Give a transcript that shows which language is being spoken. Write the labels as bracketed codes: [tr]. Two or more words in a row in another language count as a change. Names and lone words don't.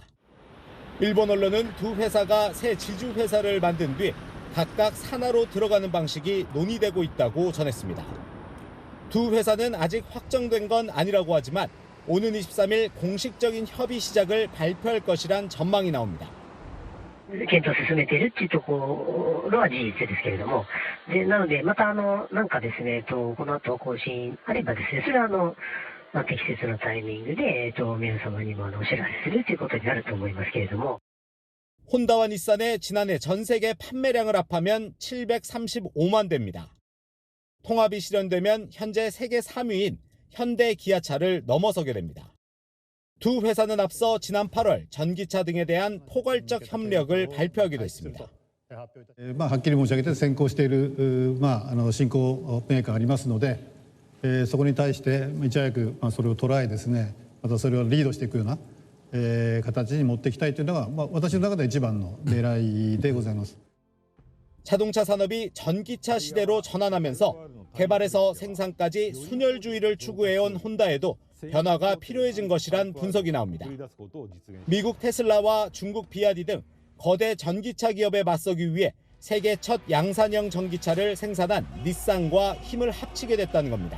[ko] 일본 언론은 두 회사가 새 지주 회사를 만든 뒤 각각 산하로 들어가는 방식이 논의되고 있다고 전했습니다. 두 회사는 아직 확정된 건 아니라고 하지만 오는 23일 공식적인 협의 시작을 발표할 것이란 전망이 나옵니다. [ja] 検討を進めているっていうところは事実ですけれども、なのでまたなんかですね、この後更新あればですね、それは適切なタイミングで皆様にもお知らせするということになると思いますけれども。 [ko] 혼다와 닛산의 지난해 전 세계 판매량을 합하면 735만 대입니다. 통합이 실현되면 현재 세계 3위인 현대 기아차를 넘어서게 됩니다. 두 회사는 앞서 지난 8월 전기차 등에 대한 포괄적 협력을 발표하기도 했습니다. [ja] はっきり申し上げて先行している新興メーカーがありますので、そこに対していち早くそれを捉えですね、またそれをリードしていくような形に持っていきたいというのが私の中で一番の狙いでございます。 [ko] 자동차 산업이 전기차 시대로 전환하면서 개발에서 생산까지 순혈주의를 추구해온 혼다에도 변화가 필요해진 것이란 분석이 나옵니다. 미국 테슬라와 중국 비아디 등 거대 전기차 기업에 맞서기 위해 세계 첫 양산형 전기차를 생산한 닛산과 힘을 합치게 됐다는 겁니다.